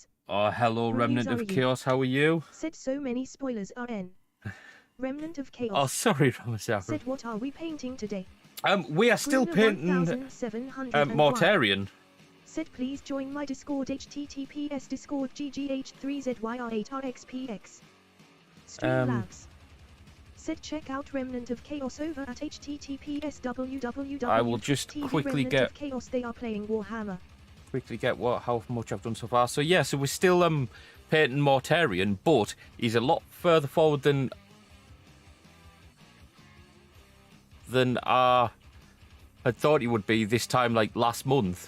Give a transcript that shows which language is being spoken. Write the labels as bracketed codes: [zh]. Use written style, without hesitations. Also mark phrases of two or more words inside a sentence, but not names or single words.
[en] Oh, hello, Remnant of Chaos. How are you? Said so many spoilers are in. Remnant of Chaos. Oh, sorry, Ramasafra. Said what are we painting today? We are still painting Mortarion. Said please join my Discord, https discord ggh3zyr8rxpx. Streamlabs. Said check out Remnant of Chaos over at https www. I will just quickly Remnant get of Chaos. They are playing Warhammer. how much I've done so far. So yeah, so we're still painting Mortarion, but he's a lot further forward than I had thought he would be this time, like last month.